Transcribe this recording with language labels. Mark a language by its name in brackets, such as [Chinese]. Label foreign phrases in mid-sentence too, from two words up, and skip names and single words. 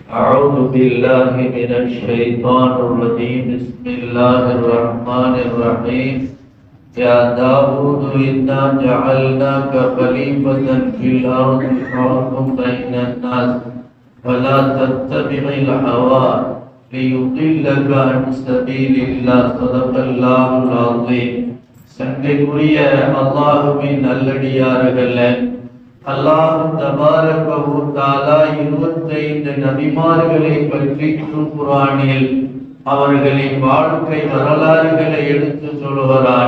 [Arabic] أعوذ بالله من الشيطان الرجيم بسم الله الرحمن الرحيم يا داود إنا جعلناك خليفة في الأرض فاحكم بين الناس ولا تتبع الهوى ليضلك عن سبيل الله صدق الله العظيم. [Tamil] சங்கைக்குரிய அல்லாஹுவின் நல்லடியார்களே, [Arabic] الله تبارك و تعالى [Tamil] 25 நபிமார்களை பற்றி குர்ஆனில் அவர்களின் வாழ்க்கை வரலாறுகளை எடுத்து சொல்கிறான்.